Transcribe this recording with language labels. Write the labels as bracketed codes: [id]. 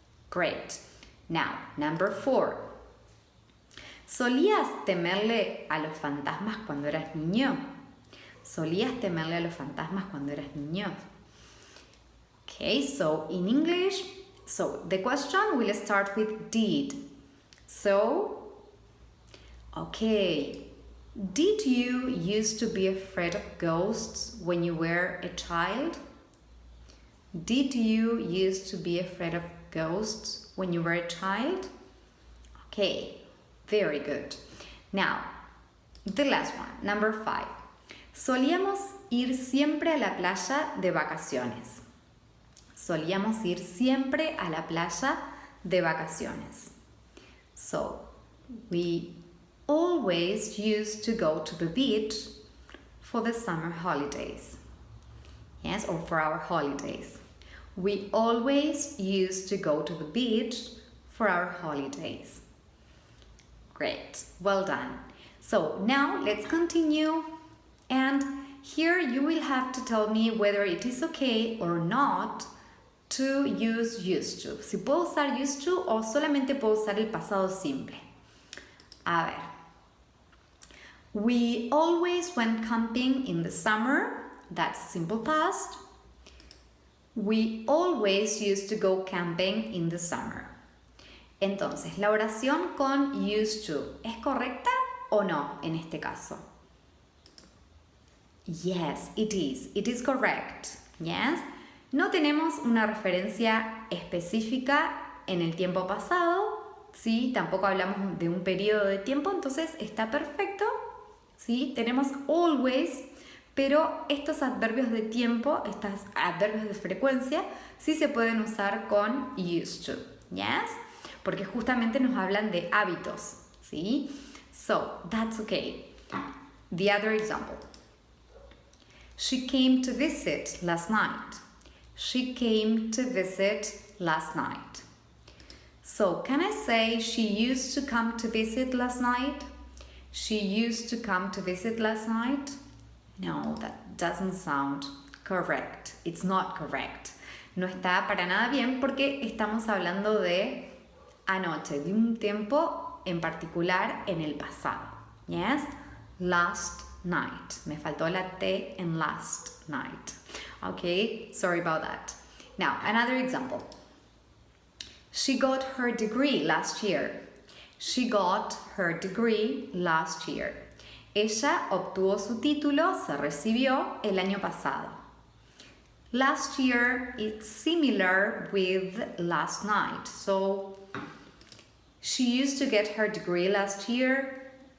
[en] Great. Now, number 4. [es] ¿Solías temerle a los fantasmas cuando eras niño? ¿Solías temerle a los fantasmas cuando eras niño? [en] Okay, so in English, so the question will start with did. So, okay, did you used to be afraid of ghosts when you were a child? Did you used to be afraid of ghosts when you were a child? Okay, very good. Now, the last one, number 5. Solíamos ir siempre a la playa de vacaciones. Solíamos ir siempre a la playa de vacaciones. So, we always used to go to the beach for the summer holidays. Yes, or for our holidays. We always used to go to the beach for our holidays. Great, well done. So now let's continue, and here you will have to tell me whether it is okay or not to use used to. [es] Si puedo usar used to o solamente puedo usar el pasado simple. A ver. [en] We always went camping in the summer. That's simple past. We always used to go camping in the summer. [es] Entonces, la oración con used to, ¿es correcta o no en este caso? [en] Yes, it is. It is correct. Yes. [es] No tenemos una referencia específica en el tiempo pasado, ¿sí? Tampoco hablamos de un periodo de tiempo, entonces está perfecto, ¿sí? Tenemos always, pero estos adverbios de tiempo, estos adverbios de frecuencia, sí se pueden usar con used to, [en] ¿yes? [es] Porque justamente nos hablan de hábitos, ¿sí? [en] So, that's okay. The other example. She came to visit last night. She came to visit last night. So, can I say she used to come to visit last night? She used to come to visit last night? No, that doesn't sound correct. It's not correct. [es] no está para nada bien porque estamos hablando de anoche, de un tiempo en particular en el pasado. [en] Yes? [es] Last night. Me faltó la T en last night. [en] Okay, sorry about that. Now, another example. She got her degree last year. She got her degree last year. [es] Ella obtuvo su título, se recibió el año pasado. [en] Last year is similar with last night. So, she used to get her degree last year.